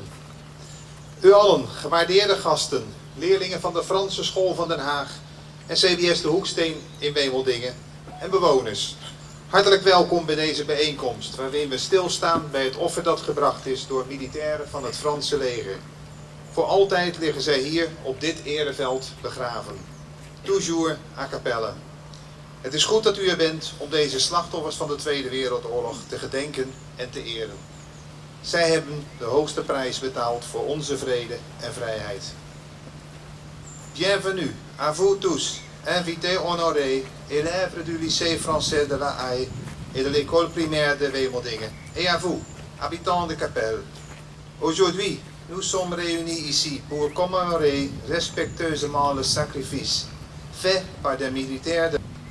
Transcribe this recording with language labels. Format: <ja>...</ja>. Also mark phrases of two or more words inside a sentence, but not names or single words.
<nl>U allen, gewaardeerde gasten, leerlingen van de Franse School van Den Haag en CBS de Hoeksteen in Wemeldingen en bewoners. Hartelijk welkom bij deze bijeenkomst waarin we stilstaan bij het offer dat gebracht is door militairen van het Franse leger. Voor altijd liggen zij hier op dit ereveld begraven.</nl> <fr>Toujours à Capelle.</fr> <nl>Het is goed dat u er bent om deze slachtoffers van de Tweede Wereldoorlog te gedenken en te eren. Zij hebben de hoogste prijs betaald voor onze vrede en vrijheid.</nl> <fr>Bienvenue à vous tous, invités honorés, élèves du lycée français de La Haye et de l'école primaire de Wemeldingen, et à vous, habitants de Capelle. Aujourd'hui, nous sommes réunis ici pour commémorer respectueusement le sacrifice fait par des militaires de</fr>